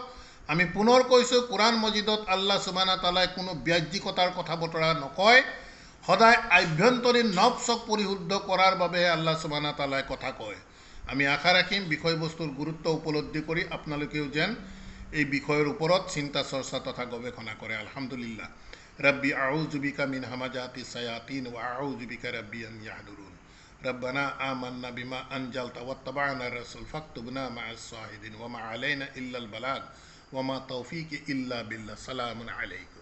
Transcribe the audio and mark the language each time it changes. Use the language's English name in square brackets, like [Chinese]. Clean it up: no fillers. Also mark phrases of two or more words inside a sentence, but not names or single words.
[Assamese] আমি পুনৰ কৈছোঁ, কোৰাণ মজিদত [Arabic] الله سبحانه تعالى [Assamese] কোনো বাহ্যিকতাৰ কথা বতৰা নকয়। সদায় আভ্যন্তৰীণ নফসক পৰিশুদ্ধ কৰাৰ বাবেহে [Arabic] الله سبحانه تعالى [Assamese] কথা কয়। আমি আশা ৰাখিম বিষয়বস্তুৰ গুৰুত্ব উপলব্ধি কৰি আপোনালোকেও যেন এই বিষয়ৰ ওপৰত চিন্তা চৰ্চা তথা গৱেষণা কৰে। আলহামদুলিল্লাহ। [Arabic] ربي أعوذ بك من همزات الشياطين وأعوذ بك ربي أن يحضرون ربنا آمنا بما أنزلت واتبعنا الرسول فاكتبنا مع الشاهدين وما علينا إلا البلاغ وما توفيقي إلا بالله. سلام عليكم.